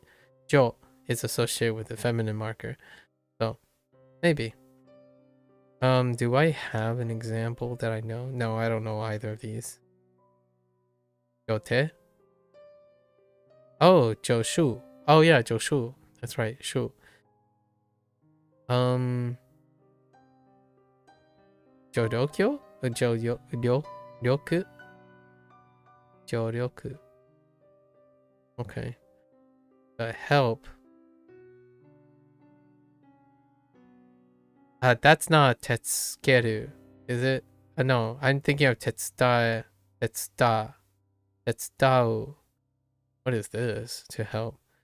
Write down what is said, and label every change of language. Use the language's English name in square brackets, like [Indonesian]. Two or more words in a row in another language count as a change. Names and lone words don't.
[English] Jo is associated with the feminine marker. So, maybe. Do I have an example that I know? No, I don't know either of these. Jote? Oh, Joshu. Oh yeah, Joshu. That's right, Shu. Jorokyo? [Japanese] Joryoku? Joryoku. [English] Okay. Help. That's not Tetsukeru, is it? No, I'm thinking of Tetsudau. What is this? To help.